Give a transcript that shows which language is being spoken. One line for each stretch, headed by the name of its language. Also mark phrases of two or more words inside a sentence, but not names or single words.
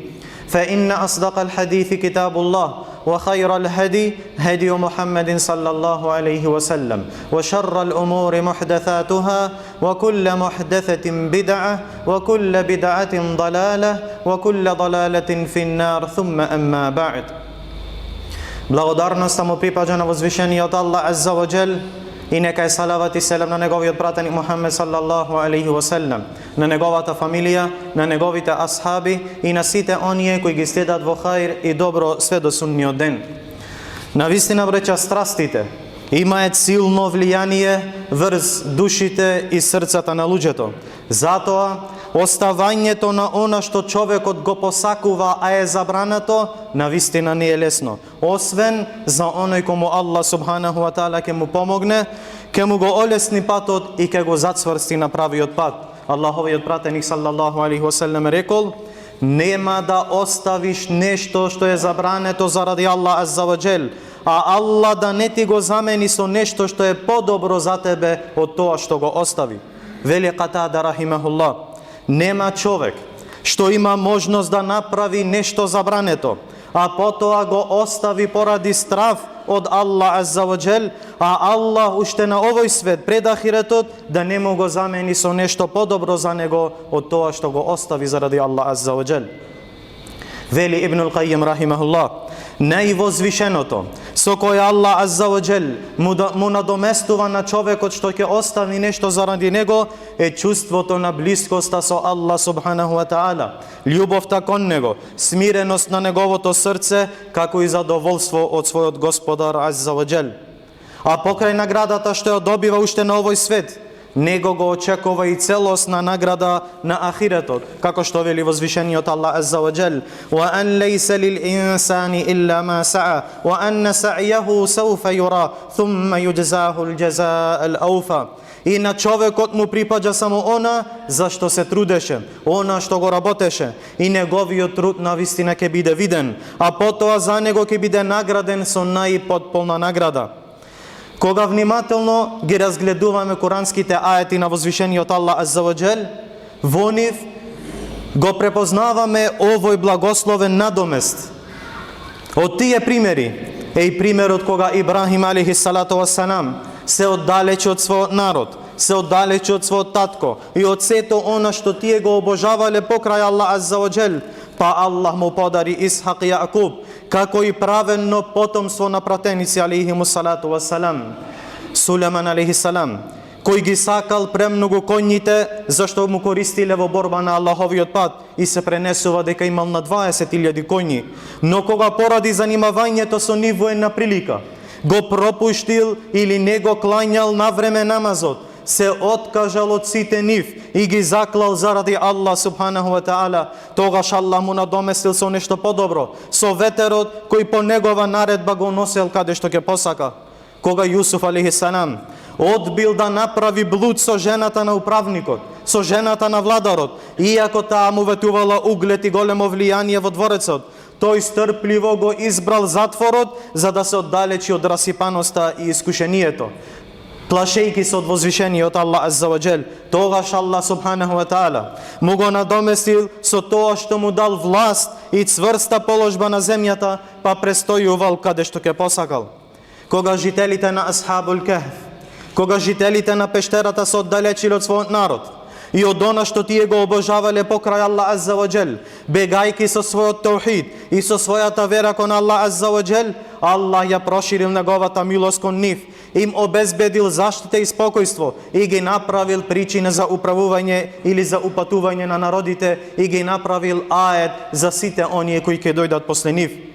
Arabic: فإن أصدق الحديث كتاب الله وخير الهدي هدي محمد صلى الله عليه وسلم وشر الأمور محدثاتها وكل محدثة بدعة وكل بدعة ضلالة وكل ضلالة في النار ثم أما بعد.
Macedonian: Благодарноста му припаѓа на возвишениот Аллах
Arabic: عز وجل
Macedonian: и нека е салават и селам на неговиот пратеник Мухаммед
Arabic: صلى الله عليه وسلم,
Macedonian: на неговата фамилија, на неговите асхаби и на сите оние кои ги следат во хаир и добро све до судниот ден. Навистина, бреќа, страстите имаат силно влијание врз душите и срцата на луѓето. Затоа оставањето на она што човекот го посакува, а е забрането, навистина не е лесно. Освен за оној кому Аллах
Arabic: سبحانه وتعالى
Macedonian: ќе му помогне, ќе му го олесни патот и ќе го зацврсти на правиот пат. Аллаховиот пратеник
Arabic: صلى الله عليه وسلم
Macedonian: рекол: нема да оставиш нешто што е забрането заради Аллах
Arabic: عز وجل,
Macedonian: а Аллах да не ти го замени со нешто што е подобро за тебе од тоа што го остави. Вели Катада рахимахуллах: нема човек што има можност да направи нешто забрането, а потоа го остави поради страв од Аллах
Arabic: عز وجل,
Macedonian: а Аллах уште на овој свет пред ахиретот да не му го замени со нешто подобро за него од тоа што го остави заради Аллах
Arabic: عز وجل.
Macedonian: Вели Ибнул Кајим рахимахуллах: највозвишеното со кое Аллах
Arabic: عز وجل
Macedonian: му надоместува на човекот што ќе остави нешто заради него е чувството на блискоста со Аллах
Arabic: سبحانه وتعالى,
Macedonian: љубовта кон него, смиреност на неговото срце, како и задоволство од својот Господар
Arabic: عز وجل.
Macedonian: А покрај наградата што ја добива уште на овој свет, него го очекува и целосна награда на ахиретот, како што вели возвишениот Аллах
Arabic: عز وجل: "وأن ليس للإنسان إلا ما سعى وأن سعيه سوف يرى ثم يجزاه الجزاء الأوفى."
Macedonian: И на човекот му припаѓа само она за што се трудеше, она што го работеше, и неговиот труд навистина ќе биде виден, а потоа за него ќе биде награден со најпотполна награда. Кога внимателно ги разгледуваме куранските ајети на возвишениот Аллах
Arabic: عز وجل,
Macedonian: во нив го препознаваме овој благословен надомест. Од тие примери е и примерот кога Ибрахим
Arabic: عليه الصلاة والسلام
Macedonian: се оддалече од својот народ, се оддалече од својот татко и од сето она што тие го обожавале покрај Аллах
Arabic: عز وجل,
Macedonian: па Аллах му подари Исхак и Јакуб, како и правенно потомство на пратеници
Arabic: عليهم الصلاة والسلام.
Macedonian: Сулейман
Arabic: عليه السلام,
Macedonian: кој ги сакал премногу конјите, зашто му користиле во борба на Аллаховиот пат и се пренесува дека имал на 20.000 конји, но кога поради занимавањето со нив воена прилика го пропуштил или не го клањал на време намазот, се откажал од сите нив и ги заклал заради Аллах
Arabic: سبحانه وتعالى,
Macedonian: тогаш Аллах му надоместил со нешто подобро, со ветерот кој по негова наредба го носел каде што ќе посака. Кога Јусуф
Arabic: عليه السلام
Macedonian: одбил да направи блуд со жената на управникот, со жената на владарот, иако таа му ветувала углед и големо влијание во дворецот, тој стрпливо го избрал затворот за да се оддалечи од расипаноста и искушението. Плашејки се од возвишениот Аллах
Arabic: عز وجل,
Macedonian: тогаш Аллах
Arabic: سبحانه وتعالى
Macedonian: му го надоместил со тоа што му дал власт и цврста положба на земјата, па престојувал каде што ќе посакал. Кога жителите на Асхабул Кехф, кога жителите на пештерата се оддалечиле од својот народ и од она што тие го обожавале покрај Аллах
Arabic: عز وجل,
Macedonian: бегајки со својот таухид и со својата вера кон Аллах
Arabic: عز وجل,
Macedonian: Аллах ја проширил неговата милост кон нив, им обезбедил заштита и спокојство и ги направил причина за управување или за упатување на народите и ги направил аед за сите оние кои ќе дојдат после нив.